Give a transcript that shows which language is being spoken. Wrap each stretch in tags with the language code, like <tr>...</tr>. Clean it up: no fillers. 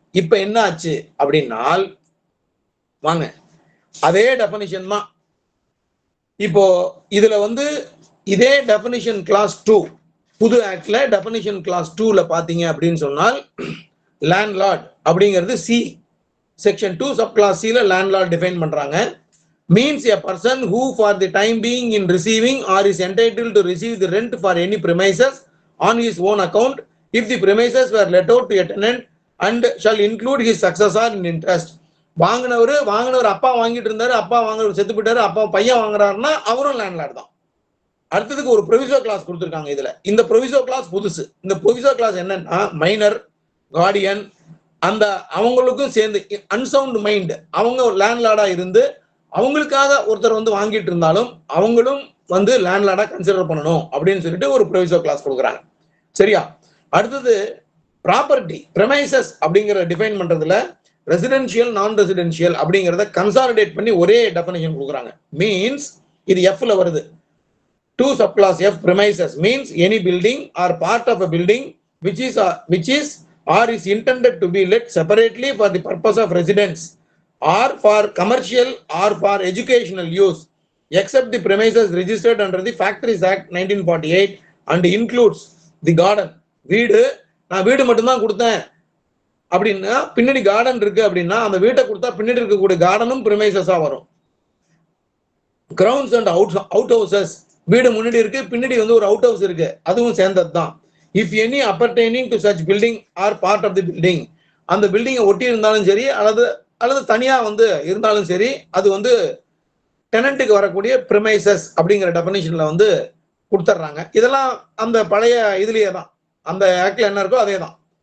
<ta>இப்ப என்ன ஆச்சு அப்படின்னால் வாங்க அதே டெஃபினிஷன் தான் இப்போ இதுல வந்து இதே டெஃபினிஷன் கிளாஸ் 2 புது ஆக்ட்ல டெஃபினிஷன் கிளாஸ் 2ல பாத்தீங்க அப்படின்னு சொன்னால் லேண்ட்லார்ட் அப்படிங்கிறது சி செக்ஷன் 2 சப் கிளாஸ் சில லேண்ட்லார்ட் டிஃபைன் பண்றாங்க.</ta> <en>means a person who for the time being in receiving or is entitled to receive the rent for any premises on his own account if the premises were let out to a tenant and shall include his successor in interest.</en> <ta>வாங்கினவர் அப்பா வாங்கிட்டு இருந்தாரு, அப்பா வாங்குறவர் செத்து போயிட்டாரு, அப்பா பையன் வாங்குறாருன்னா அவரும் landlord தான். அடுத்ததுக்கு ஒரு ப்ரொவிசோ கிளாஸ் கொடுத்துருக்காங்க. இதுல இந்த ப்ரொவிசோ கிளாஸ் புதுசு. இந்த ப்ரொவிசோ கிளாஸ் என்னன்னா மைனர் கார்டியன் அந்த அவங்களுக்கும் சேர்ந்து அன்சவுண்ட் மைண்ட் அவங்க லேண்ட்லார்டா இருந்து அவங்களுக்காக ஒருத்தர் வந்து வாங்கிட்டு இருந்தாலும் அவங்களும் வந்து லேண்ட்லார்டா கன்சிடர் பண்ணணும் அப்படின்னு சொல்லிட்டு ஒரு ப்ரொவிசோ கிளாஸ் கொடுக்குறாங்க. சரியா? அடுத்தது ப்ராப்பர்ட்டி பிரமைசஸ் அப்படிங்கிற டிஃபைன் பண்றதுல ரெசிடென்ஷியல் நான் ரெசிடென்ஷியல் அப்படிங்கிறத கன்சாலிடேட் பண்ணி ஒரே டெஃபினிஷன் கொடுக்குறாங்க. மீன்ஸ் இது எஃப்ல வருது.</ta> <en>2 subclass F premises means any building or part of a building which is or is intended to be let separately for the purpose of residence or for commercial or for educational use except the premises registered under the Factories Act 1948 and includes the garden.</en> <ta>வீடு நான் வீடு மட்டும்தான் கொடுத்தேன் அப்படின்னா பின்னாடி garden இருக்கு அப்படின்னா அந்த வீட்டை கொடுத்தா பின்னாடி இருக்கக்கூடிய கார்டனும் பிரிமைசஸா வரும். கிரவுண்ட்ஸ் அண்ட் அவுட் ஹவுசஸ் வீடு முன்னாடி இருக்கு பின்னாடி வந்து ஒரு அவுட் ஹவுஸ் இருக்கு அதுவும் சேர்ந்தது தான்.</ta> <en>if any appertaining to such building or part of the building</en> <ta>அந்த பில்டிங்கை ஒட்டி இருந்தாலும் சரி அல்லது தனியா வந்து இருந்தாலும் சரி அது வந்து டெனண்ட்டுக்கு வரக்கூடிய பிரிமைசஸ் அப்படிங்கிற டெஃபினிஷன்ல வந்து கொடுத்துட்றாங்க. இதெல்லாம் அந்த பழைய இதுலயே தான் அந்த ஆக்ட்ல என்ன இருக்கோ அதே தான்.</ta>